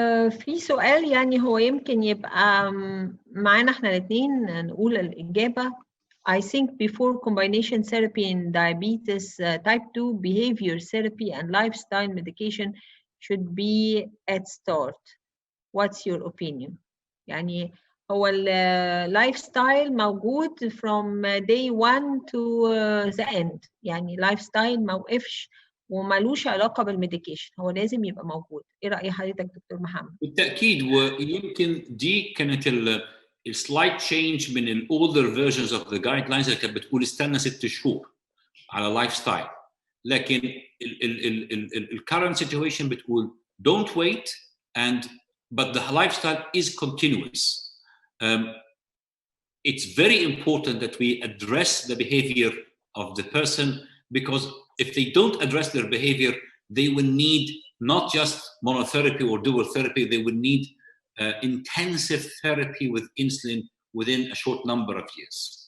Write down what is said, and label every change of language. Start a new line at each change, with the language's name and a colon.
Arabic: في سؤال يعني هو يمكن يبقى معانا احنا الاثنين نقول الإجابة.
English: I think before combination therapy in diabetes type 2, behavior therapy and lifestyle medication should be at start. What's your opinion?
Arabic: يعني هو
English: lifestyle
Arabic: موجود
English: from day 1 to the end.
Arabic: يعني lifestyle ما وقفش ومالوش علاقة بالميديكيشن، هو لازم يبقى موجود. ايه رأي حضرتك دكتور محمد؟ بالتأكيد، ويمكن دي كانت السلايد تشينج من الاولدر فيرجنز اوف ذا جايد لاينز اللي كانت بتقول استنى 6 شهور على لايف ستايل، لكن الكرنت سيتويشن بتقول
English: don't wait and but the lifestyle is continuous. It's very important that we address the behavior of the person, because if they don't address their behavior, they will need not just monotherapy or dual therapy, they will need intensive therapy with insulin within a short number of years.